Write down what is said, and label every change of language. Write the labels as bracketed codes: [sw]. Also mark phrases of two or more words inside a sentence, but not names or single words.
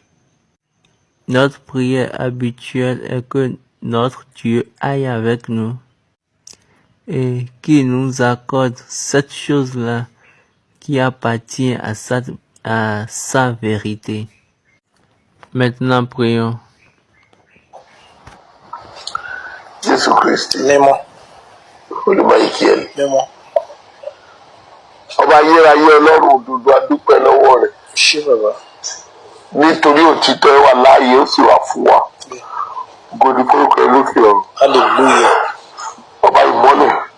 [fr] Notre prière habituelle est que notre Dieu aille avec nous et qu'il nous accorde cette chose-là qui appartient à sa vérité. Maintenant, prions. [yo] Jésù Kristi mímọ́ olùmọ̀ ìkíyèlì mímọ́ ọba ayérayé ọlọ́run òdodo adúpẹ́ lọ́wọ́ rẹ̀ ṣé bàbá nítorí òtítọ́ ẹ wà láàyè ó sì wà fún wa gòdì forúkọ ẹ lókè ọ̀run hallelujah ọba ìmọ́lẹ̀